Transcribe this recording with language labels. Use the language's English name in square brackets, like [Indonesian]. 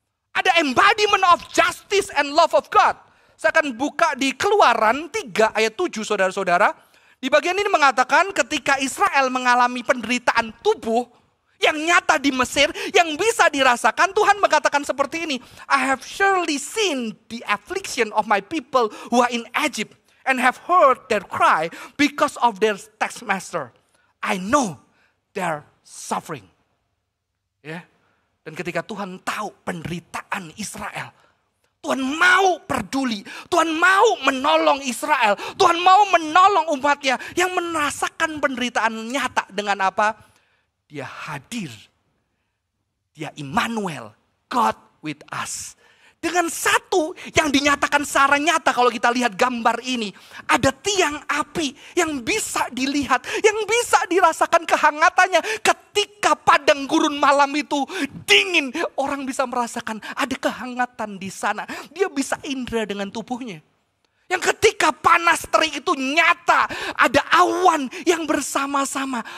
[Indonesian] Ada [English] embodiment of justice and love of God. [Indonesian] Saya akan buka di Keluaran 3 ayat 7 saudara-saudara. Di bagian ini mengatakan ketika Israel mengalami penderitaan tubuh yang nyata di Mesir, yang bisa dirasakan, Tuhan mengatakan seperti ini. [English] I have surely seen the affliction of my people who are in Egypt and have heard their cry because of their taskmaster. I know their suffering. Ya. [Indonesian] Dan ketika Tuhan tahu penderitaan Israel, Tuhan mau peduli, Tuhan mau menolong Israel, Tuhan mau menolong umatnya yang merasakan penderitaan nyata dengan apa? Dia hadir, dia Immanuel, [English] God with us. [Indonesian] Dengan satu yang dinyatakan secara nyata kalau kita lihat gambar ini. Ada tiang api yang bisa dilihat, yang bisa dirasakan kehangatannya. Ketika padang gurun malam itu dingin, orang bisa merasakan ada kehangatan di sana. Dia bisa indera dengan tubuhnya. Yang ketika panas terik itu nyata, ada awan yang bersama-sama.